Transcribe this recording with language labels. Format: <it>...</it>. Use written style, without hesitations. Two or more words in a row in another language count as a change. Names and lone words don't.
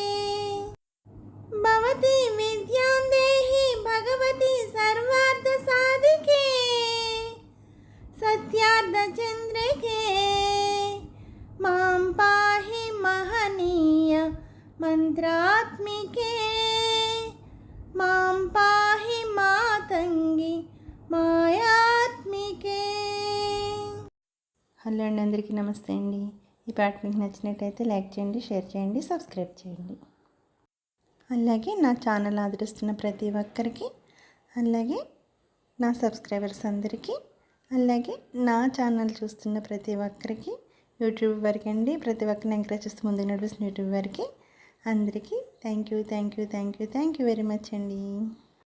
<sa>भवती विद्यां देहि भगवती सर्वार्थसाधिके सत्यार्धचन्द्रिके। मां पाहि महनीय मंत्रात्मिके मां पाहि मातंगी మాయాత్మికే।</sa> <te>హలో అండి, అందరికీ నమస్తే అండి. ఈ పాట మీకు నచ్చినట్టయితే లైక్ చేయండి, షేర్ చేయండి, సబ్స్క్రైబ్ చేయండి. అలాగే నా ఛానల్ ఆదరిస్తున్న ప్రతి ఒక్కరికి, అలాగే నా సబ్స్క్రైబర్స్ అందరికీ, అలాగే నా ఛానల్ చూస్తున్న ప్రతి ఒక్కరికి, యూట్యూబ్ వరకు అండి ప్రతి ఒక్కరిని ఎంకరేజ్ చేస్తూ ముందుకు నడిపిస్తున్న యూట్యూబ్ వరకు అందరికీ</te> <en>thank you very much</en> <te>అండి.</te>